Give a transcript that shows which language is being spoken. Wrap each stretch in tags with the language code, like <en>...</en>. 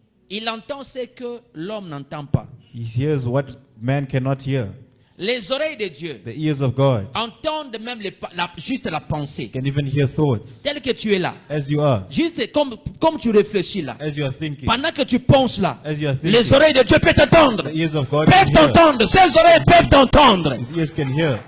<fr>il entend ce que l'homme n'entend pas.</fr> <en>he hears what man cannot hear.</en> <fr>Les oreilles de Dieu</fr> <en>The ears of God</en> <fr>entendent même juste la pensée.</fr> <en>can even hear thoughts</en> <fr>Tel que tu es là,</fr> <en>as you are,</en> <fr>juste comme tu réfléchis là,</fr> <en>as you are thinking,</en> <fr>pendant que tu penses là,</fr> <en>as you are</en> <fr>les</fr> <en>thinking.</en> <fr>oreilles de Dieu peuvent t'entendre.</fr> <en>The ears of God</en> <fr>Peuvent</fr> <en>can hear.</en> <fr>t'entendre. Ces oreilles peuvent t'entendre.</fr> <en>His ears can hear.</en>